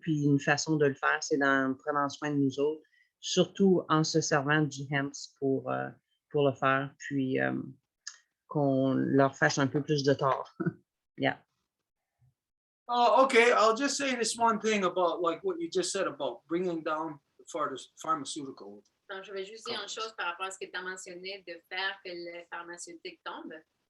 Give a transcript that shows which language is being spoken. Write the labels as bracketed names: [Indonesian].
[French] Puis une façon de le faire, c'est d'en prendre soin de nous autres, surtout en se servant du hemp pour le faire, puis qu'on leur fasse un peu plus de tort. [English] Yeah. Oh, okay. I'll just say this one thing about like what you just said about bringing down the pharmaceutical. [French] Donc, je vais juste dire une chose par rapport à ce que tu as mentionné de faire que les pharmaceutiques tombent.